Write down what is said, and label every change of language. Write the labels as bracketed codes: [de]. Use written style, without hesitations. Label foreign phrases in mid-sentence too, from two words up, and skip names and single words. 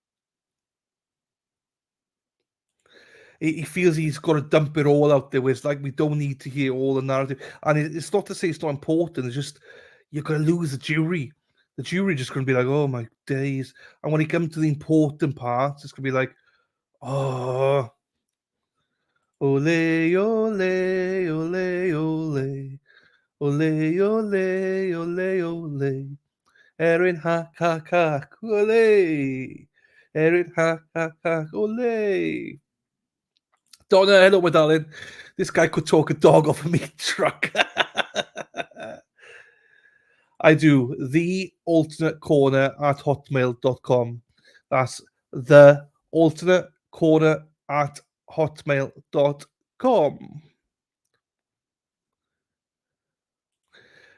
[en] He feels he's got to dump it all out there. Where it's like we don't need to hear all the narrative. And it's not to say it's not important. It's just you're going to lose the jury. The jury just going to be like, oh my days. And when he comes to the important parts, it's going to be like, oh, ole, ole, ole, ole, ole, ole, ole, ole. Erin Haag, ole. Erin Haag, ole. Donna, hello, my darling. This guy could talk a dog off a meat truck. I do. The alternate corner at hotmail.com. That's the alternate corner at hotmail.com.